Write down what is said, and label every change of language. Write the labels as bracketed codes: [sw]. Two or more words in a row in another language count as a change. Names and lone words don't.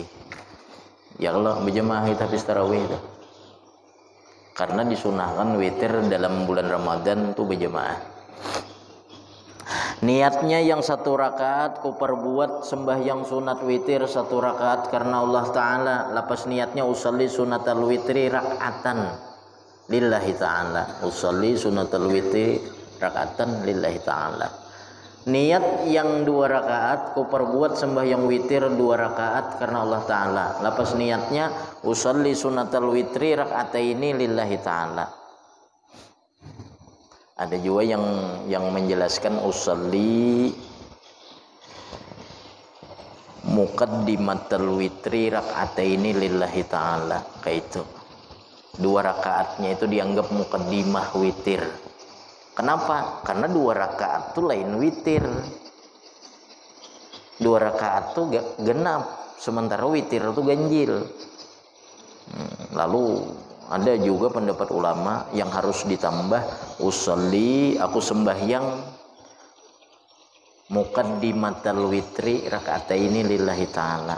[id] Ya Allah, berjamaah kita habis tarawih itu. Karena disunahkan witir dalam bulan Ramadan itu berjamaah. Niatnya yang 1 rakaat ku perbuat sembahyang sunat witir 1 rakaat karena Allah Ta'ala. Lapas niatnya [ar] أصلي سنة الوتر ركعة لله تعالى. أصلي سنة الوتر ركعة لله تعالى. [id] Niat yang 2 rakaat ku perbuat sembahyang witir 2 rakaat karena Allah Ta'ala. Lapas niatnya [ar] أصلي سنة الوتر ركعتين لله تعالى. [id] Ada juga yang menjelaskan [ar] أصلي مقدمة الوتر ركعتين لله تعالى. [id] Kayak itu 2 rakaatnya itu dianggap muqaddimah witir. Kenapa? Karena 2 rakaat itu lain witir. 2 rakaat itu genap, sementara witir itu ganjil. Lalu ada juga pendapat ulama yang harus ditambah usolli, aku sembahyang [ar] مقدمة الوتر ركعتين لله تعالى.